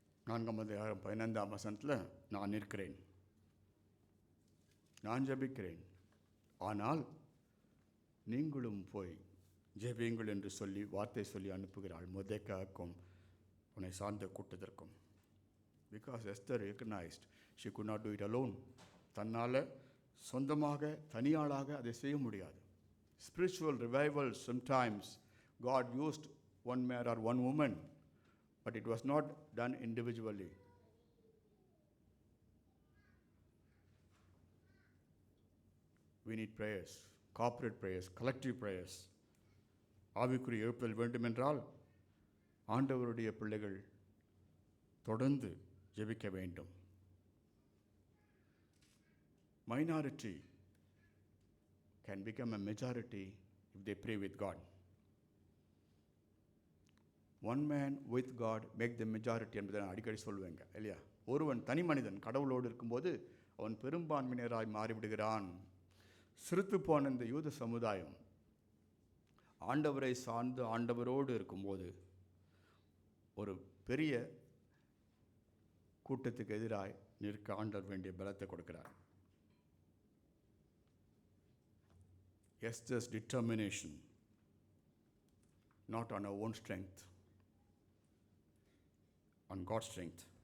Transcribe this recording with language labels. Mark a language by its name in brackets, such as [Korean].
[Tamil] 4ஆம் அதிகாரம் 15ஆம் வசனத்தில் நான் நிற்கிறேன், நான் ஜெபிக்கிறேன், ஆனால் நீங்களும் போய் ஜெபியுங்கள் என்று சொல்லி வார்த்தை சொல்லி அனுப்புகிறாள் மொர்தெக்காய்க்கும் உன்னை சார்ந்த கூட்டத்திற்கும். [English] Because Esther recognized she could not do it alone. [Tamil] தன்னால் சொந்தமாக தனியாளாக அதை செய்ய முடியாது. [English] Spiritual revival, sometimes God used one man or one woman, but it was not done individually. We need prayers, corporate prayers, collective prayers. [Tamil] ஆவிக்குரிய எழுப்பல் வேண்டுமென்றால் ஆண்டவருடைய பிள்ளைகள் தொடர்ந்து ஜெபிக்க வேண்டும். [English] Minority can become a majority if they pray with God. One man with God make the majority [Tamil] என்பதை நான் அடிக்கடி சொல்லுவேங்க இல்லையா? ஒருவன் தனி மனிதன் கடவுளோடு இருக்கும்போது அவன் பெரும்பான்மையினராய் மாறிவிடுகிறான். சிறுத்து போன இந்த யூத சமுதாயம் ஆண்டவரை சார்ந்து ஆண்டவரோடு இருக்கும்போது ஒரு பெரிய கூட்டத்துக்கு எதிராய் நிற்க ஆண்டவர் வேண்டிய பலத்தை கொடுக்கிறார். [English] Esther's determination, not on her own strength, on God's strength.